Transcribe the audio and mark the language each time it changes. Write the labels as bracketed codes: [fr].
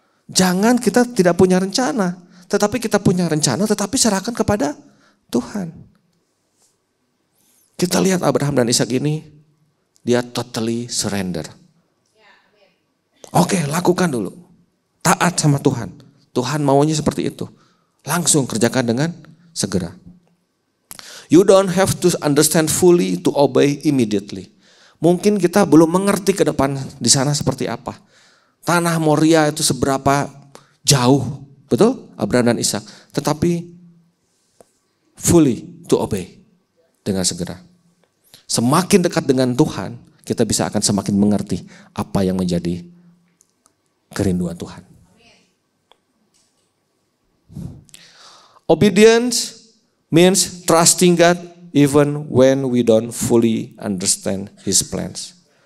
[id] Jangan kita tidak punya rencana, tetapi kita punya rencana, tetapi serahkan kepada Tuhan. Kita lihat Abraham dan Ishak ini, dia [en] totally surrender. [id] Oke, lakukan dulu. Taat sama Tuhan. Tuhan maunya seperti itu. Langsung kerjakan dengan segera. [en] You don't have to understand fully to obey immediately. [id] Mungkin kita belum mengerti ke depan di sana seperti apa. Tanah Moria itu seberapa jauh. Betul? Abraham dan Ishak. Tetapi [en] fully to obey. [id] Dengan segera. Semakin dekat dengan Tuhan, kita bisa akan semakin mengerti apa yang menjadi kerinduan Tuhan. [en] Obedience means trusting God even when we don't fully understand His plans.